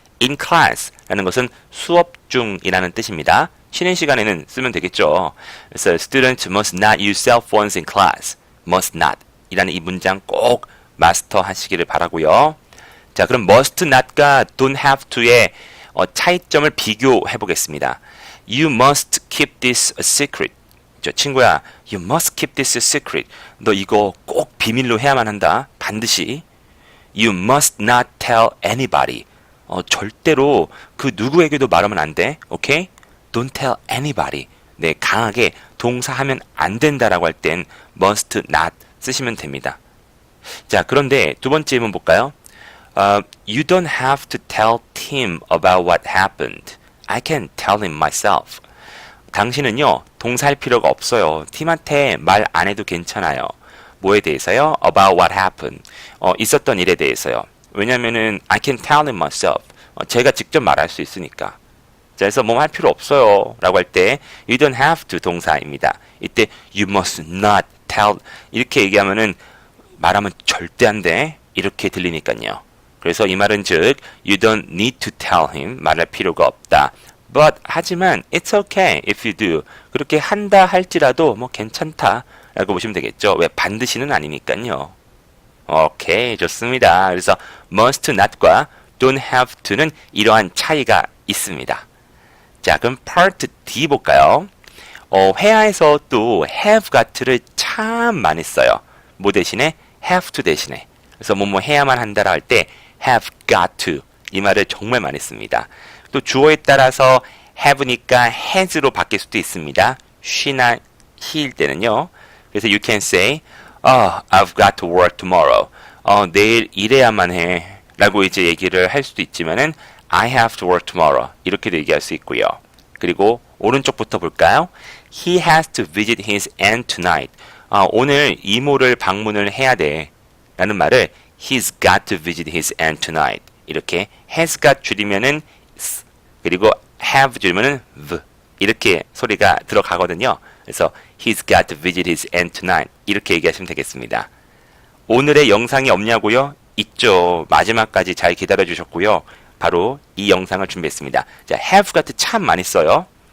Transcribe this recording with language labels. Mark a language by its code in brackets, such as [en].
[en] in class [ko] 라는 것은 수업 중이라는 뜻입니다. 쉬는 시간에는 쓰면 되겠죠. [en] 그래서 students must not use cell phones in class. [ko] must not 이라는 이 문장 꼭 마스터 하시기를 바라고요. 자, 그럼 must not과 don't have to의 차이점을 비교해 보겠습니다. [en] You must keep this a secret. [ko] 저 친구야, [en] you must keep this a secret. [ko] 너 이거 꼭 비밀로 해야만 한다. 반드시. [en] You must not tell anybody. [ko] 절대로 그 누구에게도 말하면 안 돼. [en] 오케이? Don't tell anybody. [ko] 네, 강하게 동사하면 안 된다라고 할 땐 must not 쓰시면 됩니다. 자, 그런데 두 번째 질문 볼까요? [en] You don't have to tell Tim about what happened. I can tell him myself. [ko] 당신은요, 동사할 필요가 없어요. 팀한테 말 안 해도 괜찮아요. 뭐에 대해서요? [en] About what happened. [ko] 있었던 일에 대해서요. [en] 왜냐면은 I can tell him myself. [ko] 제가 직접 말할 수 있으니까. 자, 그래서 뭐 할 필요 없어요. 라고 할 때 [en] you don't have to [ko] 동사입니다. 이때 [en] you must not tell [ko] 이렇게 얘기하면은 말하면 절대 안 돼. 이렇게 들리니까요. 그래서 이 말은 즉 [en] you don't need to tell him [ko] 말할 필요가 없다. [en] But 하지만 it's okay if you do. [ko] 그렇게 한다 할지라도 뭐 괜찮다 라고 보시면 되겠죠. 왜 반드시는 아니니까요. 오케이, 좋습니다. 그래서 must not과 don't have to는 이러한 차이가 있습니다. 자, 그럼 part D 볼까요? 회화에서 또 have got를 참 많이 써요. 뭐 대신에? have to 대신에. 그래서 뭐뭐 해야만 한다라 할 때 have got to 이 말을 정말 많이 씁니다. 또 주어에 따라서 have니까 has로 바뀔 수도 있습니다. she나 he일 때는요. [en] 그래서 you can say, I've got to work tomorrow. [ko] 내일 일해야만 해. 라고 이제 얘기를 할 수도 있지만은 [en] I have to work tomorrow. [ko] 이렇게도 얘기할 수 있고요. 그리고 오른쪽부터 볼까요? [en] He has to visit his aunt tonight. [ko] 오늘 이모를 방문을 해야 돼. 라는 말을 [en] He's got to visit his aunt tonight. [ko] 이렇게 has got 줄이면은 s, 그리고 have 줄이면은 v. 이렇게 소리가 들어가거든요. [en] 그래서 He's got to visit his aunt tonight. [ko] 이렇게 얘기하시면 되겠습니다. 오늘의 영상이 없냐고요? 있죠. 마지막까지 잘 기다려 주셨고요. 바로 이 영상을 준비했습니다. 자, have got 참 많이 써요.